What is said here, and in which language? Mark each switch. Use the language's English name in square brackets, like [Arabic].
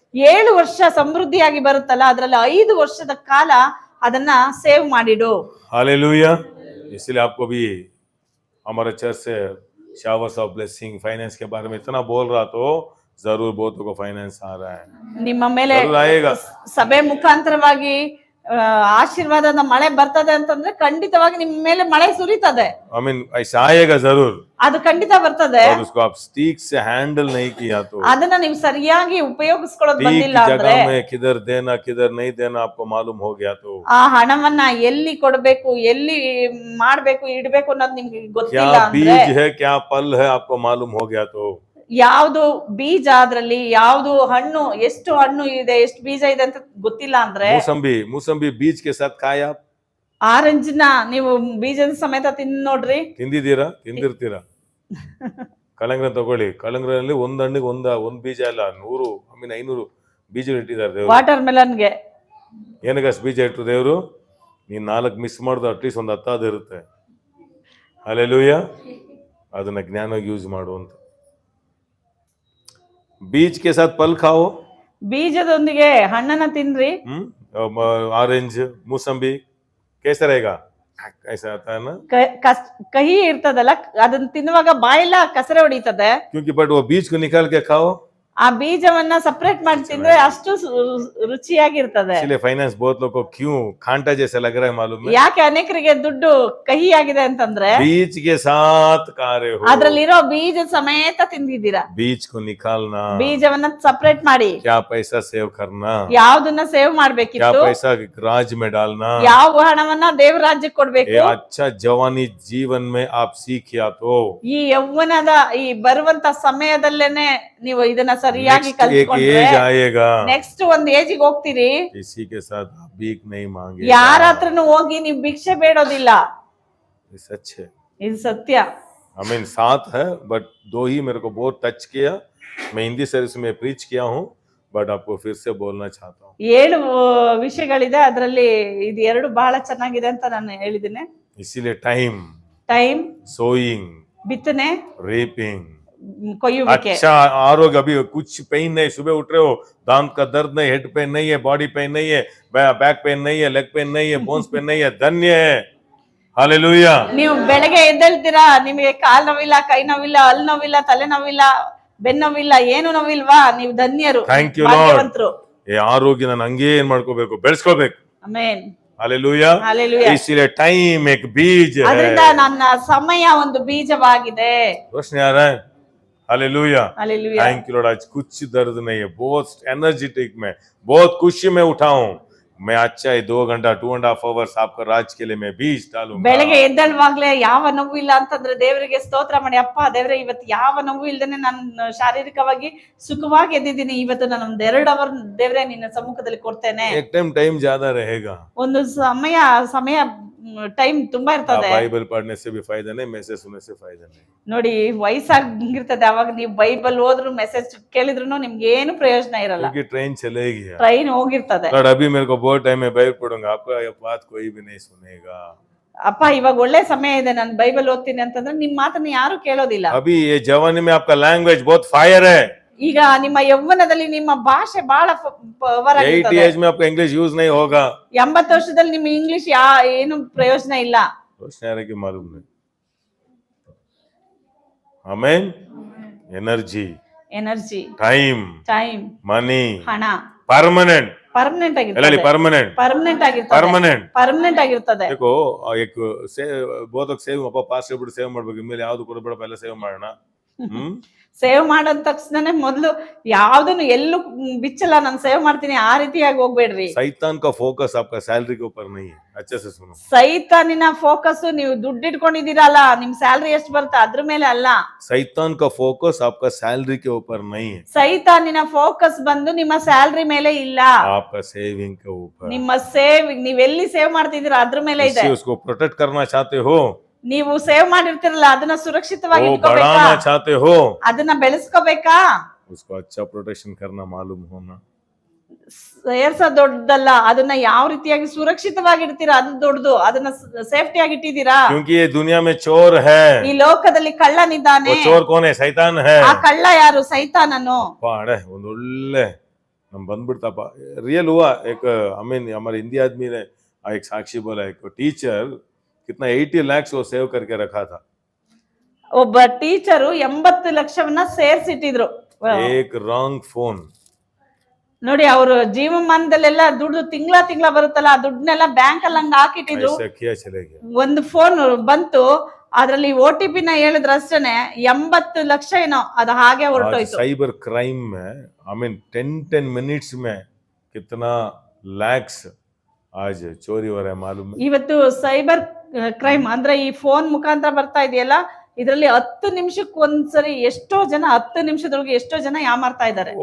[Kannada] 7 ವರ್ಷ ಸಮೃದ್ಧಿಯಾಗಿ ಬರುತ್ತಲ್ಲ, ಅದ್ರಲ್ಲಿ 5 ವರ್ಷದ ಕಾಲ ಅದನ್ನ ಸೇವ್ ಮಾಡಿಡು. [Hindi] हालेलुया। इसलिए आपको भी हमारे चर्च से शावर्स ऑफ ब्लेसिंग फाइनेंस के बारे में इतना बोल रहा, तो जरूर बहुतों को फाइनेंस आ रहा है, [Kannada] ನಿಮ್ಮ ಮೇಲೆ [Hindi] जरूर आएगा। [Kannada] ಸಭೆ ಮುಖಾಂತರವಾಗಿ ಆಶೀರ್ವಾದದ ಮಳೆ ಬರ್ತದೆ ಅಂತಂದ್ರೆ ಖಂಡಿತವಾಗಿ ನಿಮ್ಮ ಮೇಲೆ ಮಳೆ ಸುರಿತದೆ. [Hindi] आई मीन ऐसा आएगा जरूर, [Kannada] ಅದು ಖಂಡಿತ ಬರ್ತದೆ. [Hindi] और उसको आप स्टीक से हैंडल नहीं किया तो [Kannada] ಅದನ್ನ ನೀವು ಸರಿಯಾಗಿ ಉಪಯೋಗಿಸ್ಕೊಳ್ಳೋದು [Hindi] ठीक [Kannada] ಬಂದಿಲ್ಲ ಅಂದ್ರೆ, [Hindi] जगह में किधर देना किधर नहीं देना आपको मालूम हो गया तो [Kannada] ಆ ಹಣವನ್ನ ಎಲ್ಲಿ ಕೊಡ್ಬೇಕು, ಎಲ್ಲಿ ಮಾಡ್ಬೇಕು, ಇಡ್ಬೇಕು ಅನ್ನೋದು ನಿಮ್ಗೆ [Hindi] क्या [Kannada] ಗೊತ್ತಿಲ್ಲ ಅಂದ್ರೆ, [Hindi] बीज है क्या फल है आपको मालूम हो गया तो [Kannada] ಯಾವ್ದು ಬೀಜ, ಅದ್ರಲ್ಲಿ ಯಾವ್ದು ಹಣ್ಣು, ಎಷ್ಟು ಹಣ್ಣು ಇದೆ, ಎಷ್ಟು ಬೀಜ ಇದೆ ಅಂತ ಗೊತ್ತಿಲ್ಲ ಅಂದ್ರೆ, [Hindi] ಮೂಸಂಬಿ बीज के साथ खाया आप [Kannada] ಆರೆಂಜ್ ನ ನೀವು ಬೀಜದ ಸಮೇತ ತಿಂದ್ ನೋಡ್ರಿ. ತಿಂದಿರ್ತೀರಾ? ಕಳಂಗ್ರ ತಗೊಳ್ಳಿ, ಕಳಂಗ್ರಲ್ಲಿ ಒಂದ್ ಹಣ್ಣಿಗೆ ಒಂದ್ ಬೀಜ ಅಲ್ಲ, 100 500 ಬೀಜ ಇಟ್ಟಿದ್ದಾರೆ ದೇವ್ರು. ವಾಟರ್ ಮೆಲನ್ಗೆ ಏನಕ್ಕೆ ಬೀಜ ಇಟ್ಟು ದೇವ್ರು? ನೀನ್ 4 ಮಿಸ್ ಮಾಡಿದ್ರೆ ಅಟ್ಲೀಸ್ಟ್ ಒಂದು 10 ಇರುತ್ತೆ. ಹಲ್ಲೆಲೂಯಾ. ಅದನ್ನ ಜ್ಞಾನವಾಗಿ ಯೂಸ್ ಮಾಡು ಅಂತ. [Hindi] बीज के साथ फल खाओ, [Kannada] ಬೀಜದೊಂದಿಗೆ ಹಣ್ಣನ್ನ ತಿನ್ರಿ. [Hindi] ऑरेंज मूसंबी कैसा रहेगा? ऐसा आता है ना, [Kannada] ಕಹಿ ಇರ್ತದಲ್ಲ, ಅದನ್ನ ತಿನ್ನುವಾಗ ಬಾಯೆಲ್ಲ ಕಸರೆ ಹೊಡಿತದೆ. [Hindi] क्योंकि बट वो बीज को निकाल के खाओ, [Kannada] ಆ ಬೀಜವನ್ನ ಸಪರೇಟ್ ಮಾಡಿ ತಿಂದ್ರೆ ಅಷ್ಟು ರುಚಿಯಾಗಿರ್ತದೆ. [Hindi] इसलिए फाइनेंस बहुत लोग को क्यों कांटा जैसा लग रहा है मालूम है? [Kannada] ಯಾಕೆ ಅನೇಕರಿಗೆ ದುಡ್ಡು ಕಹಿ ಆಗಿದೆ ಅಂತಂದ್ರೆ, [Hindi] बीज के साथ खा रहे हो, [Kannada] ಅದ್ರಲ್ಲಿರೋ ಬೀಜ ಸಮೇತ ತಿಂದಿದ್ದೀರಾ. [Hindi] बीज को निकालना, [Kannada] ಬೀಜವನ್ನ ಸಪರೇಟ್ ಮಾಡಿ [Hindi] क्या पैसा सेव करना, [Kannada] ಯಾವ್ದನ್ನ ಸೇವ್ [Hindi] क्या [Kannada] ಮಾಡ್ಬೇಕಿತ್ತು, [Hindi] पैसा राज में डालना, [Kannada] ಯಾವ ಹಣವನ್ನ ದೇವ್ರ ರಾಜ್ಯಕ್ಕೆ ಕೊಡ್ಬೇಕು. [Hindi] ये अच्छा जवानी जीवन में आप सीखिया तो [Kannada] ಈ ಯೌವನದ ಈ ಬರುವಂತ ಸಮಯದಲ್ಲೇನೆ ನೀವು ಇದನ್ನ ಸರಿಯಾಗಿ [Hindi] नेक्स्ट एक [Kannada] ಕಲ್ತ್ಕೊಂಡ್ರೆ [Hindi] एज आएगा, [Kannada] ನೆಕ್ಸ್ಟ್ ಒಂದ್ ಏಜಿಗೆ ಹೋಗ್ತೀರಿ, [Hindi] किसी के साथ आप भीख नहीं मांगे, [Kannada] ಯಾರ ಹತ್ರನು ಹೋಗಿ ನೀವು ಭಿಕ್ಷೆ ಬೇಡೋದಿಲ್ಲ. [Hindi] ये सच है। [Kannada] ಇದು ಸತ್ಯ. [Hindi] I mean 7 है, बट 2 ही मेरे को बहुत टच किया। मैं हिंदी सर्विस में प्रीच किया हूँ, बट आपको फिर से बोलना चाहता हूँ। [Kannada] 7 ವಿಷಯಗಳಿದೆ, ಅದರಲ್ಲಿ ಇದು 2 ಬಹಳ ಚೆನ್ನಾಗಿದೆ ಅಂತ ನಾನು ಹೇಳಿದ್ದೀನಿ. [Hindi] इसीलिए टाइम, सोइंग, [Kannada] ಬಿತ್ತನೆ, [Hindi] रेपिंग, [Kannada] ಕೊಯ್ಯುವಿಕೆ. [Hindi] अच्छा आरोग्य, अभी कुछ पेन नहीं, सुबह उठ रहे हो दांत का दर्द नहीं, हेड पेन नहीं है, बॉडी पेन नहीं है, बैक पेन नहीं है, लेग पेन नहीं है, बोन्स पेन नहीं है, धन्य है। हालेलुया। [Kannada] ನೀವು ಬೆಳಗ್ಗೆ ಎದ್ದೇಳ್ತೀರಾ, ನಿಮಗೆ ಕಾಲ್ ನೋವಿಲ್ಲ, ಕೈ ನೋವಿಲ್ಲ, ಹಲ್ ನೋವಿಲ್ಲ, ತಲೆ ನೋವಿಲ್ಲ, ಬೆನ್ನು ನೋವಿಲ್ಲ, ಏನು ನೋವಿಲ್ವಾ, ನೀವು ಧನ್ಯರು, [English] thank you [Kannada] ಭಾಗ್ಯವಂತರು. ಈ ಆರೋಗ್ಯ ನಾನು ಹಂಗೆ ಏನ್ ಮಾಡ್ಕೋಬೇಕು, ಬೆಳೆಸ್ಕೋಬೇಕು. ಆಮೆನ್. [Hindi] हालेलुया। हालेलुया। इसीलिए टाइम एक बीज है, [Kannada] ಅದರಿಂದ ನನ್ನ ಸಮಯ ಒಂದು ಬೀಜವಾಗಿದೆ. [Hindi] रोशनी आ रहा है? Hallelujah. Hallelujah. Thank you Lord. आज कुछ दर्द नहीं है, बहुत एनर्जेटिक में, बहुत खुशी में उठा हूँ मैं। अच्छा है 2 घंटा 2.5 hours आपका राज के लिए मैं बीज डालूंगा। [Kannada] ಬೆಳಗ್ಗೆ ಎದ್ದೇಳುವಾಗ್ಲೇ ಯಾವ ನೋವು ಇಲ್ಲ ಅಂತಂದ್ರೆ ದೇವರಿಗೆ ಸ್ತೋತ್ರ ಮಾಡಿ, ಅಪ್ಪ ದೇವರೇ ಇವತ್ತು ಯಾವ ನೋವು ಇಲ್ದೇನೆ ನಾನು ಶಾರೀರಿಕವಾಗಿ ಸುಖವಾಗಿ ಎದ್ದಿದ್ದೀನಿ, ಇವತ್ತು ನಾನು ಒಂದು 2 ಅವರ್ ದೇವರೇ ನಿನ್ನ ಸಮ್ಮುಖದಲ್ಲಿ ಕೊಡ್ತೇನೆ. [Hindi] एक टाइम ज्यादा रहेगा, [Kannada] ಒಂದು ಸಮಯ ಟೈಮ್ ತುಂಬಾ ಇರ್ತದೆ. [Hindi] बाइबल पढ़ने से भी फायदा नहीं, मैसेज सुनने से फायदा नहीं। [Kannada] ನೋಡಿ ವಯಸ್ಸಾಗಿರ್ತದೆ, ಅವಾಗ ನೀವು ಬೈಬಲ್ ಓದ್ರು ಮೆಸೇಜ್ ಕೇಳಿದ್ರು ನಿಮ್ಗೆ ಏನು ಪ್ರಯೋಜನ ಇರಲ್ಲ, [Hindi] क्योंकि ट्रेन चलेगी। [Kannada] ಟ್ರೈನ್ ಹೋಗಿರ್ತದೆ. [Hindi] लॉर्ड अभी मेरे को बहुत टाइम में बाइबल पढ़ूंगा, आपका ये बात कोई भी नहीं सुनेगा। [Kannada] ಅಪ್ಪ ಇವಾಗ ಒಳ್ಳೆ ಸಮಯ ಇದೆ, ನಾನು ಬೈಬಲ್ ಓದ್ತೀನಿ ಅಂತಂದ್ರೆ ನಿಮ್ ಮಾತನ್ನ ಯಾರು ಕೇಳೋದಿಲ್ಲ. [Hindi] अभी ये जवानी में आपका लैंग्वेज बहुत फायर है, [Kannada] ಈಗ ನಿಮ್ಮ ಯೌವನದಲ್ಲಿ ನಿಮ್ಮ ಭಾಷೆ ಬಹಳ ಪವರ್ 80 ಆಗಿರ್ತದೆ. [Hindi] एज में आपका इंग्लिश यूज नहीं होगा। [Kannada] 80 ವರ್ಷದಲ್ಲಿ ನಿಮ್ಮ ಇಂಗ್ಲಿಷ್ ಏನು ಪ್ರಯೋಜನ ಇಲ್ಲ. [Hindi] रोशनी की मालूम नहीं। आमीन। एनर्जी, [Kannada] ಟೈಮ್, [Hindi] मनी, [Kannada] ಹಣ [Hindi] परमानेंट [Kannada] ಪರ್ಮನೆಂಟ್ ಎಲ್ಲ ಆಗಿರ್ತದೆ. [Hindi] परमानेंट [Kannada] ಪರ್ಮನೆಂಟ್ ಆಗಿರ್ತದೆ. [Hindi] देखो एक बहुत [Kannada] ಸೇವ್ ಅಪ್ಪ ಪಾಸ್ಟರ್ ಬಿಟ್ಟು ಸೇವ್ ಮಾಡ್ಬೇಕು, ಇನ್ಮೇಲೆ ಯಾವ್ದು ಕೊಡಬೇಡಪ್ಪ ಎಲ್ಲ ಸೇವ್ ಮಾಡೋಣ। ಸೇವ್ ಮಾಡೋ ತಕ್ಷಣನೇ ಮೊದಲು ಯಾವ್ದನ್ನು ಎಲ್ಲೂ ಬಿಚ್ಚಲ್ಲ, ನಾನು ಸೇವ್ ಮಾಡ್ತೀನಿ ಆ ರೀತಿಯಾಗಿ ಹೋಗ್ಬೇಡ್ರಿ. [Hindi] सैतान का फोकस आपका सैलरी के ऊपर नहीं है। अच्छे से सुनो। [Kannada] ಸೈತಾನಿನ ಫೋಕಸ್ ನೀವು ದುಡ್ಡು ಇಟ್ಕೊಂಡಿದ್ದೀರಲ್ಲ, ನಿಮ್ ಸ್ಯಾಲ್ರಿ ಎಷ್ಟು ಬರುತ್ತೆ ಅದ್ರ ಮೇಲೆ ಅಲ್ಲ. [Hindi] सैतान का फोकस आपका सैलरी के ऊपर नहीं है। [Kannada] ಸೈತಾನಿನ ಫೋಕಸ್ ಬಂದು ನಿಮ್ಮ ಸ್ಯಾಲ್ರಿ ಮೇಲೆ ಇಲ್ಲ, [Hindi] आपका सेविंग के ऊपर। [Kannada] ನಿಮ್ಮ ಸೇವಿಂಗ್ ನೀವೆಲ್ಲಿ ಸೇವ್ ಮಾಡ್ತಿದ್ದೀರಾ ಅದ್ರ ಮೇಲೆ ಇದೆ. [Hindi] उसको प्रोटेक्ट करना चाहते हो, [Kannada] ನೀವು ಸೇವ್ ಮಾಡಿರ್ತಿರಲ್ಲ ಅದನ್ನ ಸುರಕ್ಷಿತವಾಗಿ [Hindi] वो [Kannada] ಇಟ್ಕೋಬೇಕಾ, [Hindi] बढ़ाना चाहते हो, [Kannada] ಅದನ್ನ ಬೆಳೆಸ್ಕೋಬೇಕಾ, [Hindi] उसको अच्छा प्रोटेक्शन करना मालूम होना। [Kannada] ಸೇರ್ಸ ದೊಡ್ಡದಲ್ಲ, ಅದನ್ನ ಯಾವ ರೀತಿಯಾಗಿ ಸುರಕ್ಷಿತವಾಗಿ ಇಡ್ತೀರಾ ಅದು ದೊಡ್ಡದು. ಅದನ್ನ ಸೇಫ್ಟಿ ಆಗಿ ಇಟ್ಟಿದ್ದೀರಾ. [Hindi] क्योंकि ये दुनिया में चोर है। [Kannada] ಈ ಲೋಕದಲ್ಲಿ ಕಳ್ಳನಿದ್ದಾನೆ. [Hindi] वो चोर कौन है? सैतान है। [Kannada] ಆ ಕಳ್ಳ ಯಾರು? ಸೈತಾನನು. पाड़े ಒಂದು ಒಳ್ಳೆ ನಮ್ ಬಂದ್ಬಿಡ್ತಪ್ಪ [Hindi] रियल हुआ। एक आई मीन हमारे इंडिया आदमी ने एक साक्षी बोला, एक टीचर कितना 80 लाख वो सेव करके रखा था। [Kannada] ಒಬ್ಬ ಟೀಚರು 80 ಲಕ್ಷವನ್ನ ಸೇರ್ಸಿಟ್ಟಿದ್ರು. [Hindi] एक रॉन्ग फोन। [Kannada] ನೋಡಿ ಅವ್ರ ಜೀವಮಾನದಲ್ಲೆಲ್ಲ ದುಡ್ಡು ತಿಂಗಳ ಬರುತ್ತಲ್ಲ, ಆ ದುಡ್ಡನ್ನೆಲ್ಲ ಬ್ಯಾಂಕ್ ಅಲ್ಲಿ ಹಂಗ ಹಾಕಿಟ್ಟಿದ್ರು. [Hindi] ऐसा किया चले गया। [Kannada] ಒಂದು ಫೋನ್ ಬಂತು, ಅದ್ರಲ್ಲಿ OTP ನ ಹೇಳಿದ್ರ ಅಷ್ಟೇನೆ 80 ಲಕ್ಷ ಏನೋ ಅದು ಹಾಗೆ ಹೊರಟೋಯ್ತು. [Hindi] साइबर क्राइम में आई मीन 10 मिनट्स में कितना लैक्स आज चोरी हो रहा है मालूम है? [Kannada] ಇವತ್ತು ಸೈಬರ್ ಕ್ರೈಮ್ ಅಂದ್ರೆ ಈ ಫೋನ್ ಮುಖಾಂತರ ಬರ್ತಾ ಇದೆಯಲ್ಲ, ಇದರಲ್ಲಿ 10 ನಿಮಿಷಕ್ಕೆ ಒಂದ್ಸರಿ ಎಷ್ಟೋ ಜನ 10 ನಿಮಿಷದೊಳಗೆ ಎಷ್ಟೋ ಜನ ಯಾಮಾರ್ತಾ ಇದ್ದಾರೆ.